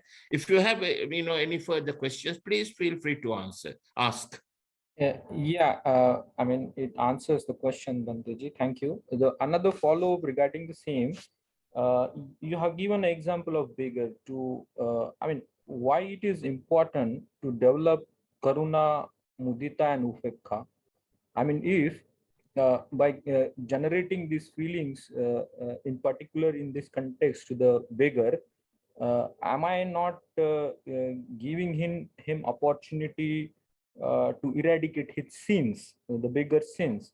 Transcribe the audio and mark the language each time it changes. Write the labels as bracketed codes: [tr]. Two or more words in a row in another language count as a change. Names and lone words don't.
[en] If you have any further questions, please feel free to ask. I mean, it answers the question, Bhanteji. Thank you. Another follow-up regarding the same. You have given an example of beggar to, why it is important to develop [pi] karuna, mudita, [en] and upekha. I mean, if by generating these feelings, in particular in this context to the beggar, am I not giving him opportunity to eradicate his sins, the bigger sins?